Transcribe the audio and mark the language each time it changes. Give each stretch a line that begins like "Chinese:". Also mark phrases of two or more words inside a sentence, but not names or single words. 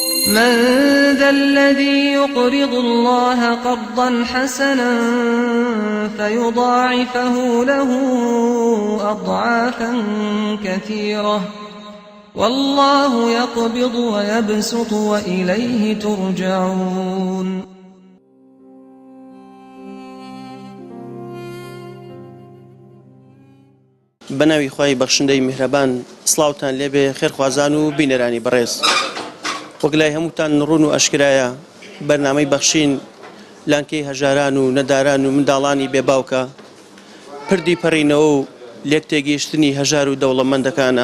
Arabic: من ذا الذي يقرض الله قرضا حسنا فيضاعفه له أضعافا كثيرة والله يقبض ويبسط وإليه ترجعون.
Central Kurdish: بەناوی خوای بەخشندەی میهرەبان سڵاوتان لێبێ خێرخوازان و بینەرانی بەڕێز. وەک لای هەمووتان ڕوون و ئەشکرایە بەرنامەی بەخشین لانکەی هەژاران و نەداران و منداڵانی بێباوکە پردی پەڕینەوە و لێک تێگەیشتنی هەژار و دەوڵەمەندەکانە.